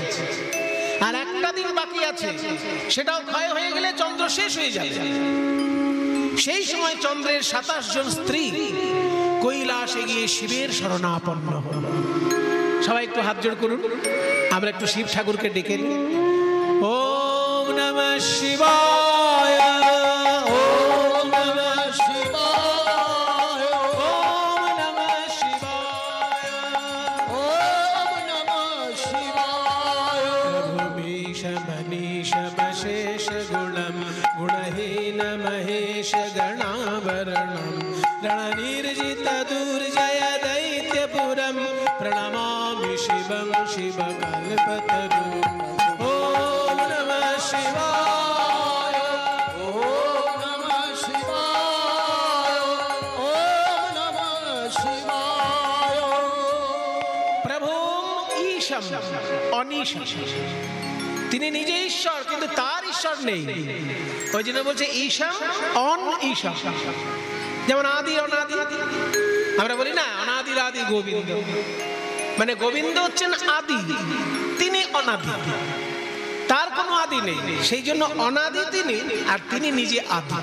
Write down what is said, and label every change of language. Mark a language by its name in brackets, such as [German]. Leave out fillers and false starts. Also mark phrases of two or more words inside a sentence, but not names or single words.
[Bangla] আর একটা দিন বাকি আছে, সেটাও ক্ষয় হয়ে গেলে চন্দ্র শেষ হয়ে যাবে। সেই সময় চন্দ্রের 27 জন স্ত্রী কৈলাসে গিয়ে শিবের শরণাপন্ন হল। সবাই একটু হাত জোড় করুন, আমরা একটু শিব ঠাকুরকে ডেকে নিই। [Sanskrit] ওম নমঃ শিবায়, ওম নমঃ শিবায়, ওম নমঃ শিবায়, ওম নমঃ শিবায়। প্রভুমীশ মনীষ মশেষ গুণম গুণহীন মহেশ গণাবरणं रणनिर्जित दुर्जय दैत्यपुरं प्रणमामि शिवं शिवकल्पतरुं। ओम नमः शिवाय, ओम नमः शिवाय, ओम नमः शिवाय। प्रभुं ईशं अनीशं, [Bangla] তিনি নিজে ঈশ্বর কিন্তু তার ঈশ্বর নেই, ওই জন্য বলছে [Sanskrit] ঈশাম অন ঈশাম। [Bangla] যেমন আদি অনাদি, আমরা বলি না অনাদির আদি গোবিন্দ, মানে গোবিন্দ হচ্ছেন আদি, তিনি অনাদি, তার কোনো আদি নেই, সেই জন্য অনাদি তিনি, আর তিনি নিজে আদি।